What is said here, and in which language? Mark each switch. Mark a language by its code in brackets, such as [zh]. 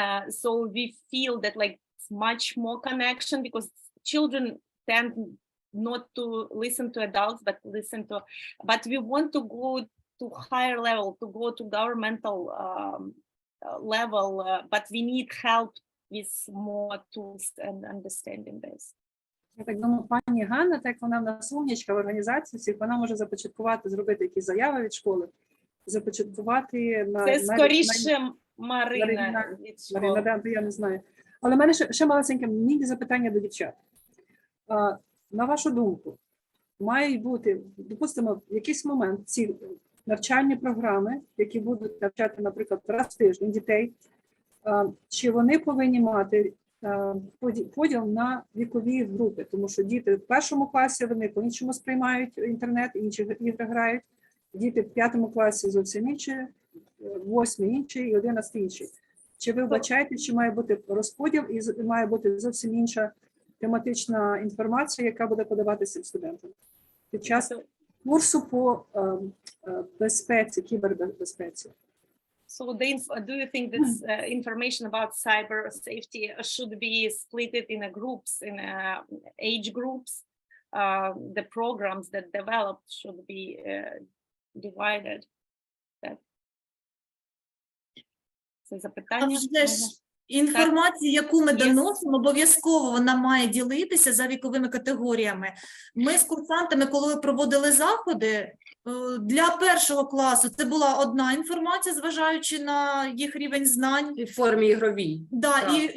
[en] So we feel that like much more connection, because children tend not to listen to adults, but we want to go to higher level, to go to governmental level, but we need help with more tools and understanding this. [uk] Я так думаю, пані Ганна, так вона в нас умнічка в організації, вона може започаткувати, зробити якісь заяви від школи, започаткувати на... Це скоріше Марина. Марина, я не знаю. Але в мене ще малесеньке запитання до дівчат. На вашу думку, мають бути, допустимо, в якийсь момент ці навчальні програми, які будуть навчати, наприклад, раз в тиждень дітей, чи вони повинні мати поділ на вікові групи, тому що діти в першому класі, вони по-іншому сприймають інтернет, інші ігри грають, діти в 5 класі зовсім інші, в 8 інші і 11 інші. Чи ви вбачаєте, що має бути розподіл і має бути зовсім інша тематична інформація, яка буде подаватися студентам під час курсу по безпеці, кібербезпеці? [en] So do you think that information about cyber safety should be split in groups, in age groups? The programs that developed should be divided. [uk] Це запитання. Інформація, яку ми Є. доносимо, обов'язково вона має ділитися за віковими категоріями. Ми з курсантами, коли проводили заходи, для першого класу це була одна інформація, зважаючи на їх рівень знань. І в формі ігровій. Да, Так.